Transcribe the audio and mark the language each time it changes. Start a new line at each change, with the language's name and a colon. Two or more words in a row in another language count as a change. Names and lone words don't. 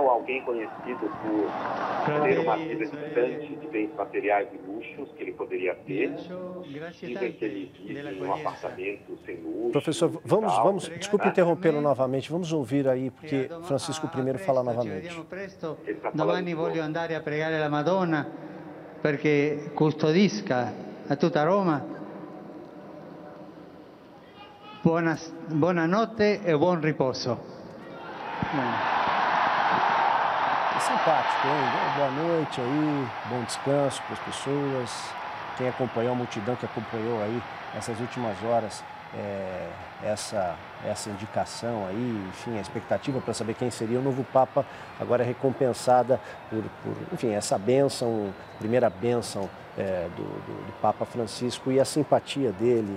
Portuguese: Ou alguém conhecido por ter uma vida distante de bens materiais e luxos que ele poderia ter. Dizem que ele vive em um apartamento sem luxo. Professor, vamos desculpe interrompê-lo novamente, vamos ouvir aí, porque Francisco I fala novamente.
Italian: Domani voglio andare a pregare la Madonna perché custodisca a tutta Roma. Buonanotte e buon riposo.
Portuguese: É simpático, hein? Boa noite aí, bom descanso para as pessoas. Quem acompanhou, a multidão que acompanhou aí essas últimas horas, essa indicação aí, enfim, a expectativa para saber quem seria o novo Papa, agora é recompensada por enfim, essa bênção, primeira bênção do Papa Francisco e a simpatia dele.